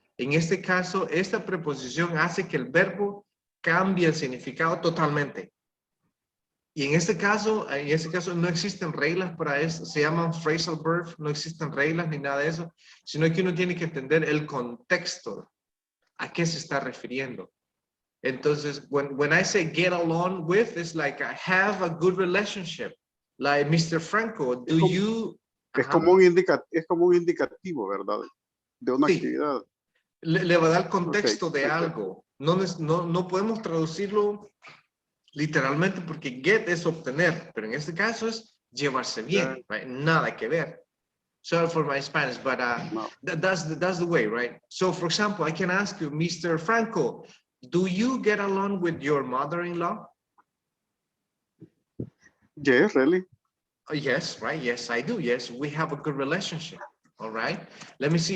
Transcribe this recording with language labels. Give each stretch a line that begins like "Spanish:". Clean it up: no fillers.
Spanish: En este caso, esta preposición hace que el verbo cambie el significado totalmente. Y en este caso no existen reglas para eso, se llaman phrasal verbs, no existen reglas ni nada de eso, sino que uno tiene que entender el contexto, a qué se está refiriendo.
English: Entonces, when I say get along with, it's like I have a good relationship. Like Mr. Franco, do you...
Spanish: Es como un indicativo, ¿verdad? De una actividad. Le va a dar contexto de algo. No podemos traducirlo literalmente porque get es obtener, pero en este caso es llevarse bien, right? Nada que ver.
English: Sorry for my Spanish, but that's the way, right? So, for example, I can ask you, Mr. Franco, do you get along with your mother-in-law? Yes, really. Yes, right? Yes, I do. Yes, we have a good relationship. All right. Let me see.